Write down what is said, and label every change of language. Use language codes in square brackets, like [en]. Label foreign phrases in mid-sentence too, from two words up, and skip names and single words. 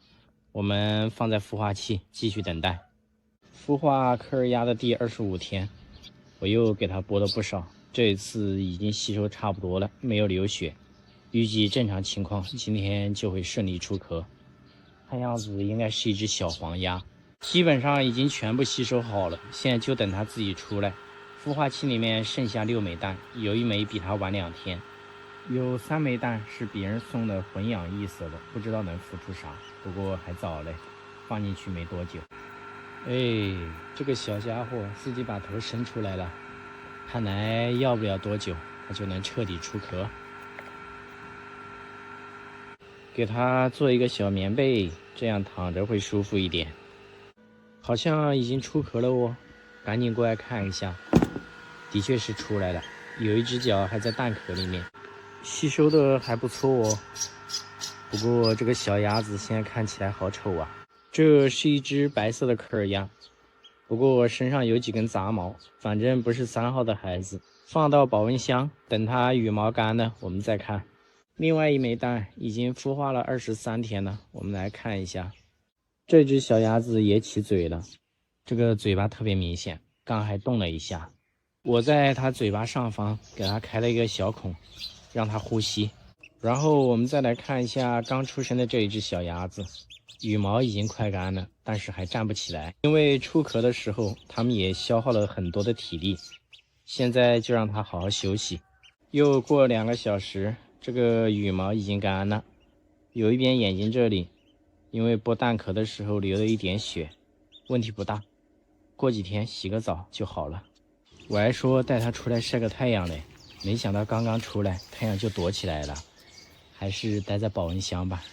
[zh] 我們放在孵化器繼續等待。孵化科尔鴨的第25天，我又給它剝了不少，這一次已經吸收差不多了，沒有流血。預計正常情況今天就會順利出殼。看樣子應該是一隻小黃鴨，基本上已經全部吸收好了，現在就等它自己出來。孵化器裡面剩下6枚蛋，有1枚比它晚2天，有3枚蛋是別人送的混養异色的，不知道能孵出啥，不過還早嘞，放進去沒多久。哎，這個小家伙自己把頭伸出來了，看來要不了多久它就能徹底出殼。給它做一個小棉被，這樣躺着會舒服一點。好像已經出殼了哦，趕緊過來看一下。的確是出來了，有一隻腳還在蛋殼裡面，吸收的還不錯哦。不過這個小鴨子現在看起來好醜啊。這是一隻白色的科爾鴨，不過身上有幾根雜毛，反正不是3號的孩子。放到保溫箱，等它羽毛乾了，我們再看。另外1枚蛋已經孵化了23天了，我們來看一下。這隻小鴨子也起嘴了，這個嘴巴特別明顯，剛還動了一下。我在它嘴巴上方給它開了一個小孔，讓它呼吸。然後我們再來看一下剛出生的這一隻小鴨子，羽毛已經快乾了，但是還站不起來，因為出殼的時候它們也消耗了很多的體力。現在就讓它好好休息。又過2個小時，這個羽毛已經乾了，有一邊眼睛這裡因為剝蛋殼的時候流了一點血，問題不大，過幾天洗個澡就好了。我還說帶它出來曬個太陽嘞，沒想到剛剛出來太陽就躲起來了，還是待在保溫箱吧。